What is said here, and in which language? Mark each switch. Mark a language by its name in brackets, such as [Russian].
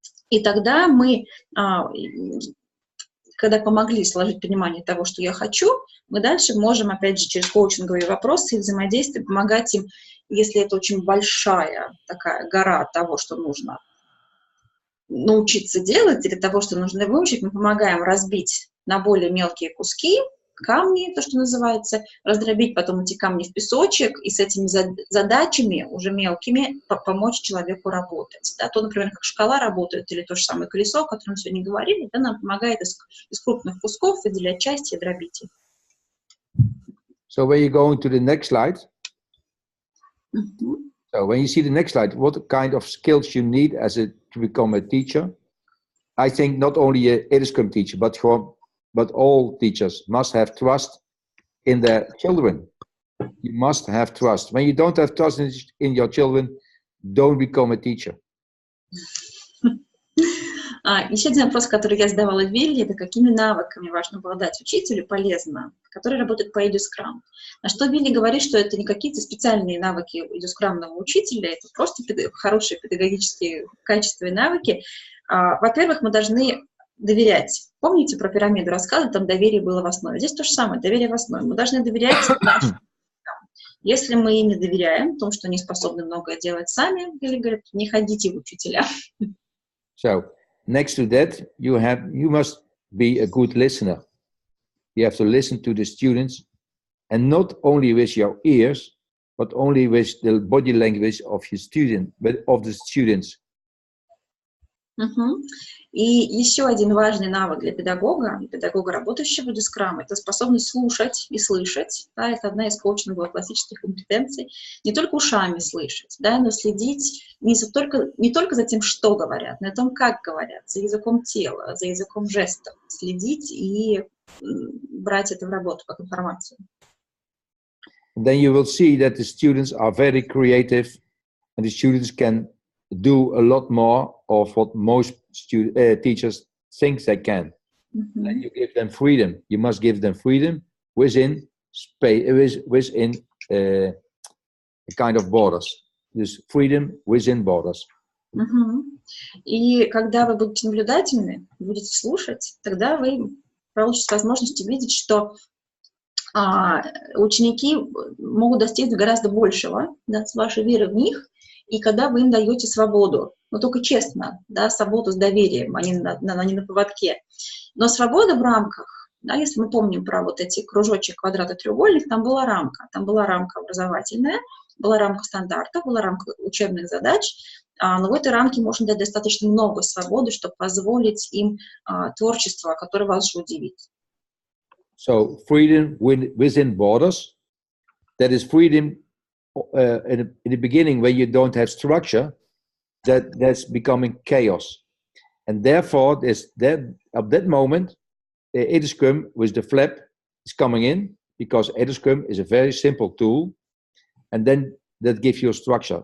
[Russian] И тогда мы, когда помогли сложить понимание того, что я хочу, мы дальше можем, опять же, через коучинговые вопросы и взаимодействие помогать им, если это очень большая такая гора того, что нужно научиться делать, или того, что нужно выучить, мы помогаем разбить на более мелкие куски, камни, то, что называется, раздробить потом эти камни в песочек и с этими задачами уже мелкими помочь человеку работать. Да? То, например, как шкала работает, или то же самое колесо, о котором мы сегодня говорили, да, нам помогает из крупных кусков выделять части и дробить их. [English] So when you go into the next slide, so when you see the next slide, what kind of skills you need to become a teacher? I think not only a edscrum teacher, but all teachers must have trust in their children. You must have trust. When you don't have trust in your children, don't become a teacher. [Russian] Еще один вопрос, который я задавала Вилли, это какими навыками важно обладать учителю полезно, который работает по edscrum. На что Вилли говорит, что это не какие-то специальные навыки edscrumного учителя, это просто хорошие педагогические качества и навыки. Во-первых, мы должны доверять. Помните про пирамиду рассказа, там доверие было в основе. Здесь то же самое, доверие в основе. Мы должны доверять нашим. Если мы им не доверяем, тому, что они способны многое делать сами, или говорят, не ходите в учителя. [English] So, next to that, you must be a good listener. You have to listen to the students, and not only with your ears, but only with the body language of the students. [Russian] И еще один важный навык для педагога, работающего в edscrum, это способность слушать и слышать. Да, это одна из коучинговых классических компетенций. Не только ушами слышать, да, но следить не только за тем, что говорят, но и о том, как говорят, за языком тела, за языком жестов. Следить и брать это в работу как информацию. [English] Then you will see that the students are very creative, and the students can do a lot more of what most teachers think they can. And you give them freedom. You must give them freedom within space, within a kind of borders. Just freedom within borders. [Russian] И когда вы будете наблюдательны, будете слушать, тогда вы получите возможность увидеть, что ученики могут достичь гораздо большего, да, с вашей верой в них, и когда вы им даете свободу, но только честно, да, свободу с доверием, а не на поводке. Но свобода в рамках, да, если мы помним про вот эти кружочек, квадрат и треугольник, там была рамка образовательная, была рамка стандартов, была рамка учебных задач, но в этой рамке можно дать достаточно много свободы, чтобы позволить им творчество, которое вас же удивит. [English] So freedom within borders, that is freedom in the beginning when you don't have structure, that's becoming chaos. And therefore, at that moment, the edscrum with the flap is coming in, because edscrum is a very simple tool, and then that gives you a structure.